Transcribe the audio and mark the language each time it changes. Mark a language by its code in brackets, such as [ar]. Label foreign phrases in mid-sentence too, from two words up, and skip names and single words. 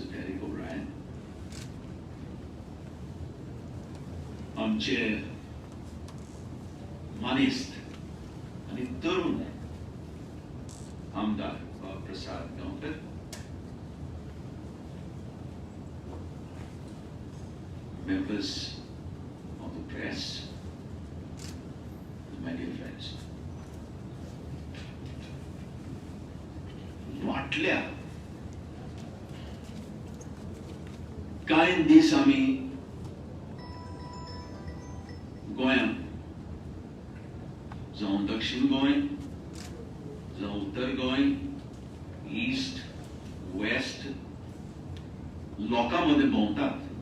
[en] Derek O'Brien, [kok] आमचे मानिस्त आणि तरुण आमदार प्रसाद गांवकर, [en] members of the press, my dear friends. [kok] वाटल्या कांय दीस आमी गोंयांत जावं दक्षिण गोंय जावं उत्तर गोंय ईस्ट वेस्ट लोकांमध्ये भोंवतात.